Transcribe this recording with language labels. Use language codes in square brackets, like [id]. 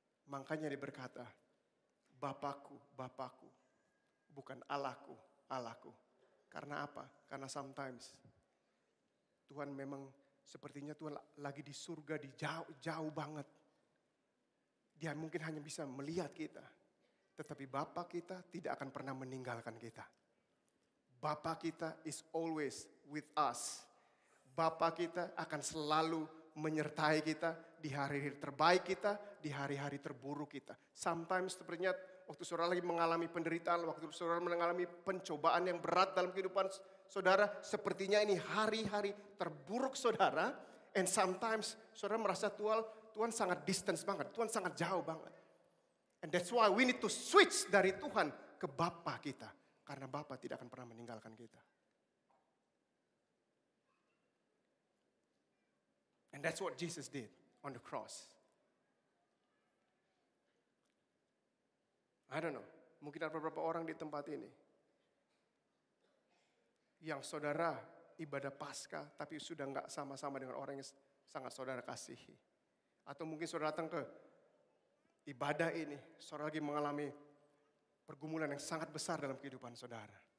[id] Makanya dia berkata, Bapakku, Bapakku, bukan Allahku, Allahku. Karena apa? Karena sometimes Tuhan memang sepertinya Tuhan lagi di surga, di jauh banget. Dia mungkin hanya bisa melihat kita. Tetapi Bapa kita tidak akan pernah meninggalkan kita. Bapa kita [en] is always with us. [id] Bapa kita akan selalu menyertai kita di hari-hari terbaik kita, di hari-hari terburuk kita. Sometimes sepertinya waktu saudara lagi mengalami penderitaan, waktu saudara mengalami pencobaan yang berat dalam kehidupan saudara, sepertinya ini hari-hari terburuk saudara. [en] And sometimes [id] saudara merasa Tuhan sangat distance banget, Tuhan sangat jauh banget. [en] And that's why we need to switch [id] dari Tuhan ke Bapa kita. Karena Bapa tidak akan pernah meninggalkan kita. [en] And that's what Jesus did on the cross. I don't know, [id] mungkin ada beberapa orang di tempat ini yang saudara ibadah Paskah tapi sudah nggak sama-sama dengan orang yang sangat saudara kasihi. Atau mungkin saudara datang ke ibadah ini, saudara lagi mengalami pergumulan yang sangat besar dalam kehidupan saudara.